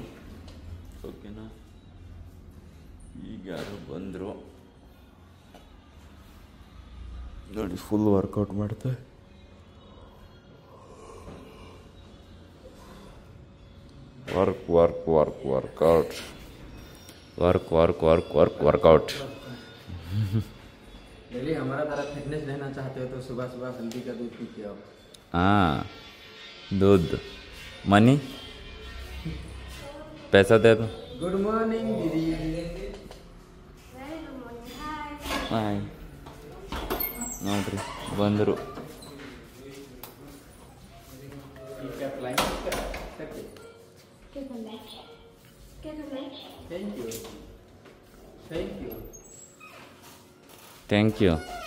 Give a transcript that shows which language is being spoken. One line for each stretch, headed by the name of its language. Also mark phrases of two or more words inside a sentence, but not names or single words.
Kannada: ಓಕೆನಾ? ಈಗ ಯಾರು ಬಂದರು ನೋಡಿ,
English: full workout
Kannada: ಮಾಡ್ತಾರೆ. ವರ್ಕೌಟ್.
Hindi: डेली हमारा तरह फिटनेस रहना चाहते हो तो सुबह सुबह हल्दी का दूध पीते हो। हाँ, दूध मनी पैसा दे दो.
English: good morning दीदी।
Kannada: ಹಾಯ್ ನೋಡ್ರಿ ಬಂದರು.
English: thank you.